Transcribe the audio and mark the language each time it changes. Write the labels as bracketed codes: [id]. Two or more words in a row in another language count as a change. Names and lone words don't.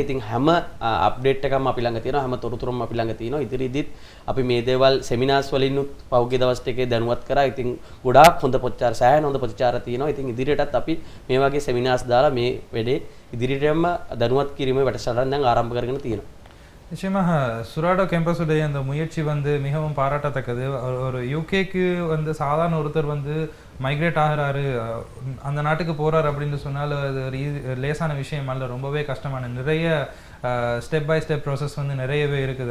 [si] ඉතින් හැම අප්ඩේට් එකක්ම අපි ළඟ තියෙනවා, හැම තොරතුරුම අපි ළඟ තියෙනවා. ඉදිරියේදීත් අපි මේ දේවල් සෙමිනාර්ස් වලින්නුත් පහුගිය දවස් ටිකේ දැනුවත් කරා. ඉතින් ගොඩාක් හොඳ ප්‍රතිචාර, සෑහෙන හොඳ ප්‍රතිචාර තියෙනවා. ඉතින් ඉදිරියටත් අපි මේ වගේ සෙමිනාර්ස් දාලා මේ වැඩේ ඉදිරියටම දැනුවත් කිරීමේ වැඩසටහන දැන් ආරම්භ කරගෙන තියෙනවා. [ta] நிச்சயமாக சுராடோ கேம்பஸுடைய அந்த முயற்சி வந்து மிகவும் பாராட்டத்தக்கது. ஒரு யூகேக்கு வந்து சாதாரண ஒருத்தர் வந்து மைக்ரேட் ஆகிறாரு, அந்த நாட்டுக்கு போகிறாரு அப்படின்னு சொன்னால் அது லேசான விஷயம் அல்ல, ரொம்பவே கஷ்டமான நிறைய [en] step by step process [ta] வந்து நிறையவே இருக்குது.